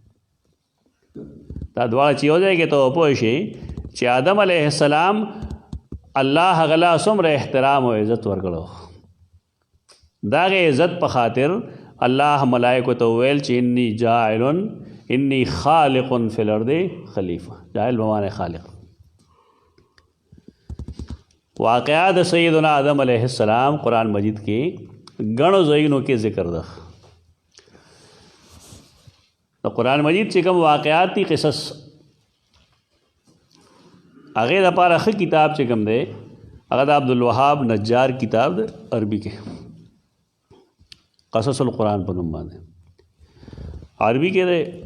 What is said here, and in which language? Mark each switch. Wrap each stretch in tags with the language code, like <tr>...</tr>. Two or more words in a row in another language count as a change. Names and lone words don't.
<ps>دا دواړه چې یو ځای کې ته پوه شي چې آدم</ps> <ar>علیه السلام</ar> <ps>الله هغه لا څومره احترام او عزت ورکړو د هغې عزت په خاطر الله ملایکو ته وویل چې</ps> <ar>انی خالق فی الارض خلیفه</ar> <ps>جاهل بمعنی خالق واقعہ د سیدنا آدم</ps> <ar>علیہ السلام</ar> <ps>قرآن مجید کې ګڼو ځایونو کې ذکر ده د قرآن مجید چې کوم واقعات دي قصص هغې دپاره ښه کتاب چې کوم دی هغه د عبدالوهاب نجار کتاب دی عربي کې قصص القرآن په نوم باندې عربي کې دی</ps>